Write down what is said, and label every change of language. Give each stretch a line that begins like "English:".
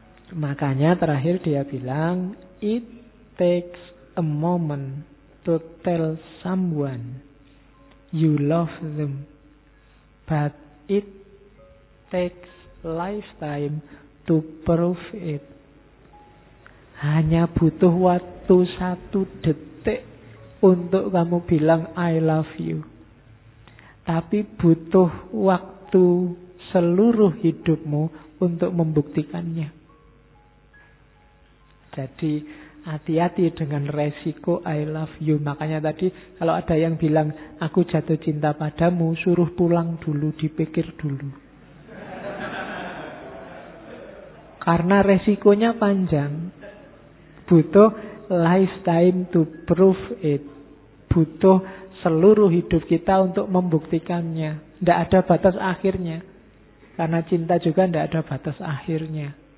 Indonesian: Makanya terakhir dia bilang,
English: it takes a moment to tell someone you love them, but it takes lifetime to prove it.
Indonesian: Hanya butuh waktu 1 detik untuk kamu bilang
English: I love you.
Indonesian: Tapi butuh waktu seluruh hidupmu untuk membuktikannya. Jadi hati-hati dengan resiko
English: I love you.
Indonesian: Makanya tadi kalau ada yang bilang aku jatuh cinta padamu, suruh pulang dulu, dipikir dulu. Karena resikonya panjang. Butuh
English: lifetime to prove it.
Indonesian: Butuh seluruh hidup kita untuk membuktikannya. Tidak ada batas akhirnya. Karena cinta juga tidak ada batas akhirnya.